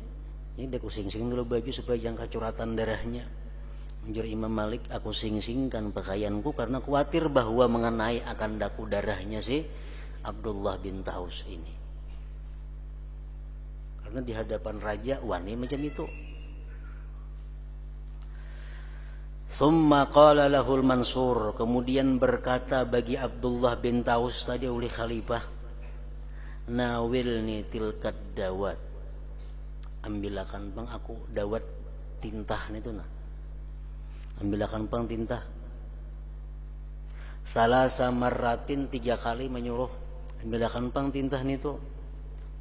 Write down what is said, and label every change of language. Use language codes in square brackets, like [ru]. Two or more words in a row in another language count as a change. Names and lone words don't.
[bjn] Ini aku sing-sing dulu baju supaya jangan kecuratan darahnya. Menjur Imam Malik, aku sing-singkan pakaianku karena khawatir bahwa mengenai akan daku darahnya si Abdullah bin Taus ini. Karena di hadapan raja wani macam itu. [ar] ثم قال له المنصور, [bjn] kemudian berkata bagi Abdullah bin Taus tadi oleh khalifah, [ar] ناولني تلك الدواة, [bjn] ambilakan bang aku dawat tintah itu nah, ambilakan bang tintah. [ar] ثلاث مرات, [bjn] 3 kali menyuruh ambilakan bang tintah itu.